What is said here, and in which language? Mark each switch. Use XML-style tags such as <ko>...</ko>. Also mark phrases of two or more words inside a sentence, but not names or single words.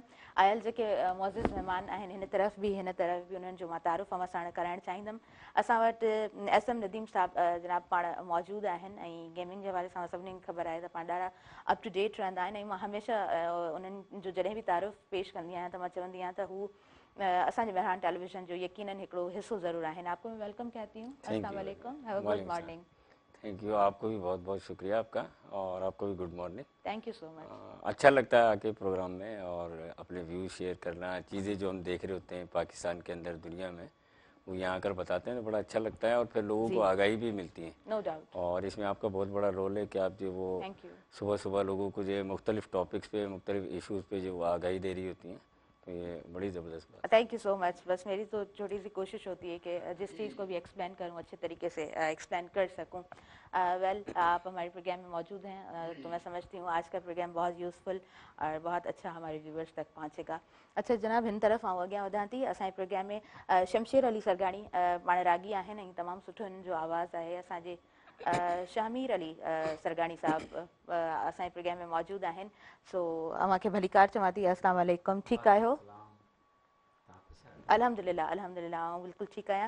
<sd>आयल जेके मुअज़्ज़िज़ महिमान आहिनि हिन तरफ़ बि उन्हनि जो मां तारुफ़ अव्हां साण कराइणु चाहींदमि। असां वटि एस एम नदीम साहिबु जनाब पाण मौजूदु आहिनि ऐं गेमिंग जे हवाले सां सभिनीनि खे ख़बर आहे त पाण ॾाढा अप टू डेट रहंदा आहिनि। ऐं मां हमेशह उन्हनि जो जॾहिं बि तारुफ़ पेश कंदी आहियां त मां चवंदी आहियां त हू असांजे मेहरान टेलीविज़न जो यकीनन हिकिड़ो हिसो ज़रूरु आहिनि।</sd> <ur>آپ کو میں ویلکم کہتی ہوں.</ur> <ar>السلام عليكم,</ar> <en>have a good morning. thank you,</en> <ur>آپ کو بھی بہت بہت شکریہ آپ کا، اور آپ کو بھی</ur> <en>good morning. thank you so much.</en> <ur>اچھا لگتا ہے آ کے پروگرام میں اور اپنے ویو شیئر کرنا، چیزیں جو ہم دیکھ رہے ہوتے ہیں پاکستان کے اندر، دنیا میں، وہ یہاں آ کر بتاتے ہیں تو بڑا اچھا لگتا ہے اور پھر لوگوں کو آگاہی بھی ملتی ہے.</ur> <en>no doubt.</en> <ur>اور اس میں آپ کا بہت بڑا رول ہے کہ آپ جو وہ صبح صبح لوگوں کو جو مختلف ٹاپکس پہ، مختلف ایشوز پہ جو آگاہی دے رہی ہوتی ہیں، تو یہ بڑی زبردست بات.</ur> <en>thank you so much.</en> <ur>بس میری تو چھوٹی سی کوشش ہوتی ہے کہ جس چیز کو بھی ایکسپلین کروں اچھے طریقے سے ایکسپلین کر سکوں. ویل، آپ ہمارے پروگرام میں موجود ہیں تو میں سمجھتی ہوں آج کا پروگرام بہت یوزفل اور بہت اچھا ہمارے ویورز تک پہنچے گا. اچھا جناب,</ur> <sd>हिन तरफ़ आउं अॻियां वधां थी। असांजे प्रोग्राम में शमशेर अली सरगाणी पाण रागी आहिनि ऐं तमामु सुठो हिननि जो आवाज़ु आहे। असांजे शामीर अली सरगाणी साहब असांजे प्रोग्राम में मौजूदु आहिनि। सो अव्हांखे भलीकार चवां थी।</sd> <ar>السلام عليكم,</ar> <sd>ठीकु आहियो?</sd> <ar>الحمد لله، الحمد لله,</ar> <sd>आउं बिल्कुलु ठीकु आहियां।</sd>